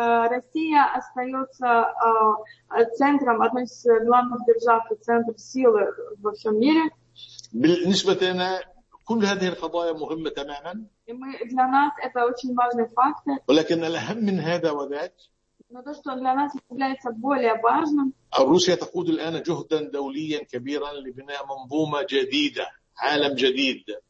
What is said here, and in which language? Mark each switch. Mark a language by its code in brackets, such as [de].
[ru] Россия остается центром, одной из главных держав и центр силы во всем мире. [ar] بالنسبة لنا كل هذه القضايا مهمة تماما. [ru] Для нас это очень важный фактор. [ar] ولكن الأهم من هذا وذاك. [ru] Но то, что для нас является более важным. [ar] Россия تقود الآن جهدا دوليا كبيرا لبناء منظومة جديدة, عالم جديد.